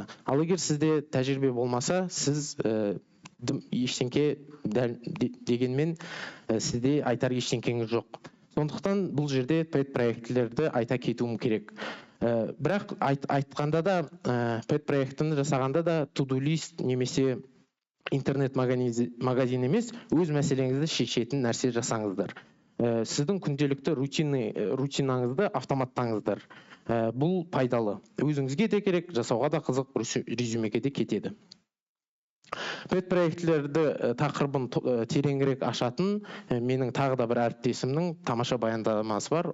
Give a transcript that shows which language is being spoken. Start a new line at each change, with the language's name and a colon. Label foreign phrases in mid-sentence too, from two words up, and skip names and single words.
Kazakh: Ал егер сізде тәжірибе болмаса, сіз ештеңке дегенмен сізде айтар ештеңкеңіз жоқ. Сондықтан бұл жерде пэт проектілерді айта кетуім керек. Бірақ айтқанда да, пэт проектіні жасағанда да
English: to-do list
Kazakh: немесе интернет-магазин емес, өз мәселеңізді шешетін нәрсе жасаңыздар. Сіздің күнделікті рутинаңызды автоматтаңыздар. Бұл пайдалы. Өзіңізге де керек, жасауға да қызық, резюмеге де кетеді. Пэт проектілерді тақырыбын тереңірек ашатын менің тағы да бір әріптесімнің тамаша баяндамасы бар.